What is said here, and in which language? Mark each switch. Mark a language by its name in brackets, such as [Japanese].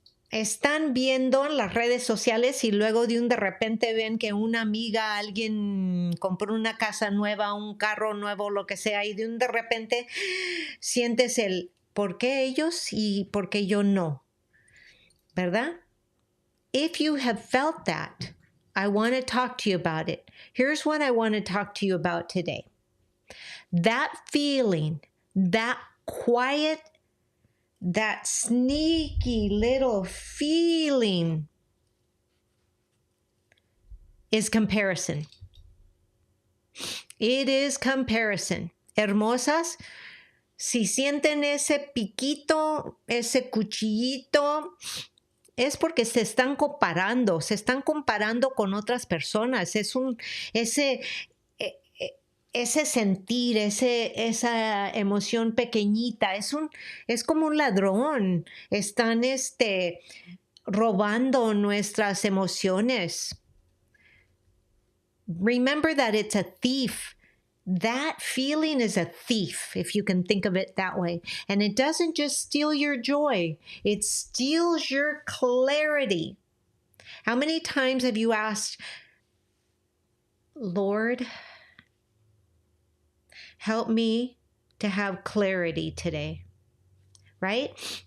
[Spanish] Están viendo en las redes sociales y luego de repente ven que una amiga, alguien compró una casa nueva, un carro nuevo, lo que sea, y de repente sientes el ¿por qué ellos y por qué yo no? ¿Verdad? [English] If you have felt that, I want to talk to you about it. Here's what I want to talk to you about today. That feeling, that quiet, that sneaky little feeling is comparison. It is comparison. [Spanish] Hermosas, si sienten ese piquito, ese cuchillito, es porque se están comparando con otras personas. Ese sentir, esa emoción pequeñita, es como un ladrón. Están robando nuestras emociones. [English] Remember that it's a thief. That feeling is a thief, if you can think of it that way. And it doesn't just steal your joy, it steals your clarity. How many times have you asked, Lord, help me to have clarity today? Right?